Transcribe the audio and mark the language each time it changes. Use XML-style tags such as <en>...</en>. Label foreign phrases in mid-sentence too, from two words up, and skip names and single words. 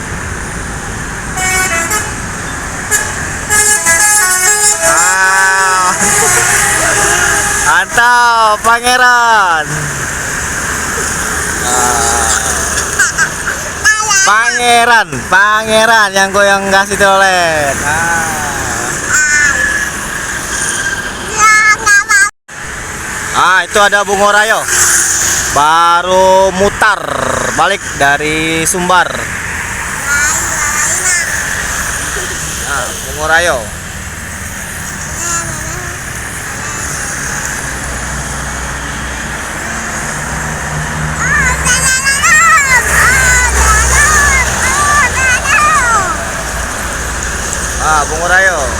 <id>Mantap Pangeran. Pangeran yang goyang kasih toilet. Itu ada bunga rayo. Baru mutar balik dari Sumbar. Bunga rayo. Bunga rayo.</id>